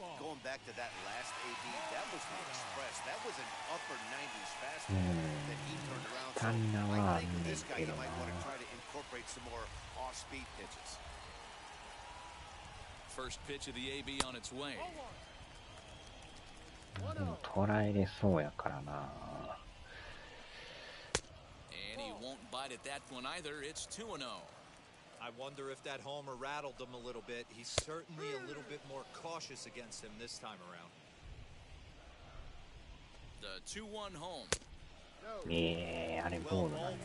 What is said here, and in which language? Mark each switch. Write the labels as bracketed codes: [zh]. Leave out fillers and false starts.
[en] Going back to that last AB, that was the Express. That was an upper 90s fastball that he turned around. So I think with this guy, you might want to try to incorporate some more off-speed pitches. First pitch of the AB on its way. [ja] でも捉えれそうやからな。 [en] And he won't bite at that one either. It's 2-0. I wonder if that homer rattled him a little bit. He's certainly a little bit more cautious against him this time around. The 2-1 home. [ja] あれボールなんや。